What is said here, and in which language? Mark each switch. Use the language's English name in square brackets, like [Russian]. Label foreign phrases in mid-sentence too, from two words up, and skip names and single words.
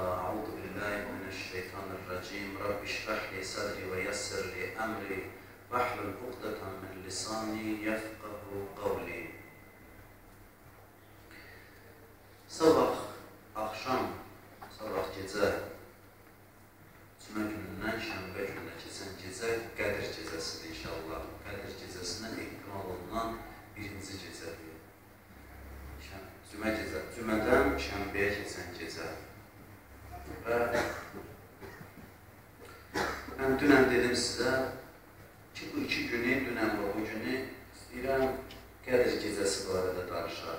[Arabic] أعوذ بالله من الشيطان الرجيم رب اشرح لي صدري ويسر لي أمري. واحلل عقدة من لساني يفقهوا قولي. [Azerbaijani] Sabah, akşam, sabah gecə, cümə günündən şənbə gününə keçən gecə Qədir gecəsidir inşallah. Qədir gecəsinə ehtimal olunan birinci gecədir. Cümədən şənbəyə keçən gecə. Və mən dünən dedim sizə ki, bu iki günü, dünən və bu günü istəyirəm Qədir gecəsi barədə danışaq.